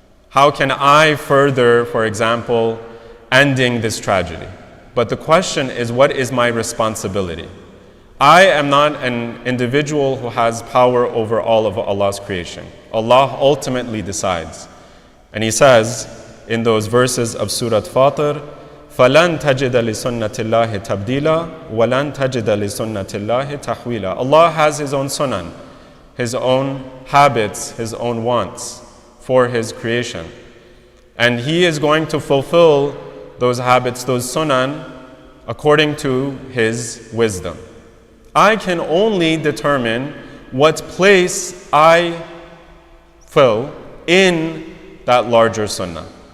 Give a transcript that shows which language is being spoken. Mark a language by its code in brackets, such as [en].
[en] How can I further, for example, ending this tragedy? But the question is, what is my responsibility? I am not an individual who has power over all of Allah's creation. Allah ultimately decides. And He says in those verses of Surah Fatir, [ar] فَلَن تَجِدَ لِسُنَّةِ اللَّهِ تَبْدِيلًا وَلَن تَجِدَ لِسُنَّةِ اللَّهِ تَحْوِيلًا. [en] Allah has His own sunan, His own habits, His own wants for His creation. And He is going to fulfill those habits, those sunan, according to His wisdom. I can only determine what place I fill in that larger sunnah.